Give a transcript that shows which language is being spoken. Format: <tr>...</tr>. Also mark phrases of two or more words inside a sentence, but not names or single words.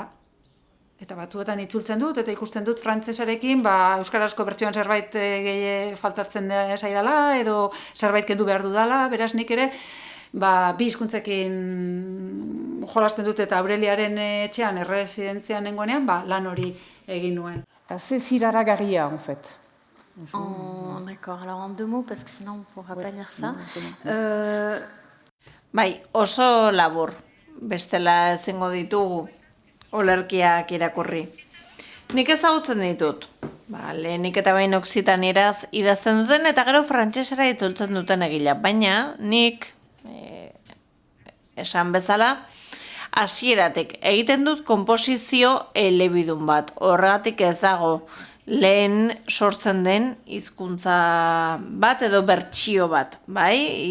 <eu>Eta batzuetan itzultzen dut, eta ikusten dut frantsesarekin, euskarazko bertsioan zerbait faltatzen zaidala, edo zerbait kendu behar dudala, beraz nik ere, bi hizkuntzekin jolasten dut, eta Aureliaren etxean, erresidentzian nengoenean, lan hori egin nuen.</eu> <fr>C'est ziraragarria, en fait. D'accord, alors en 2 mots, parce que sinon on ne pourra pas lire ça.</fr> <eu>Bai, oso labur, bestela ezingo ditugu olerkiak irakurri. Nik ezagutzen ditut, lehenik eta behin oksitanieraz idazten duten eta gero frantsesera itzultzen duten egila, baina nik, esan bezala, hasieratik egiten dut konposizio elebidun bat, horregatik ez dago lehen sortzen den hizkuntza bat edo bertsio bat, bai?</eu>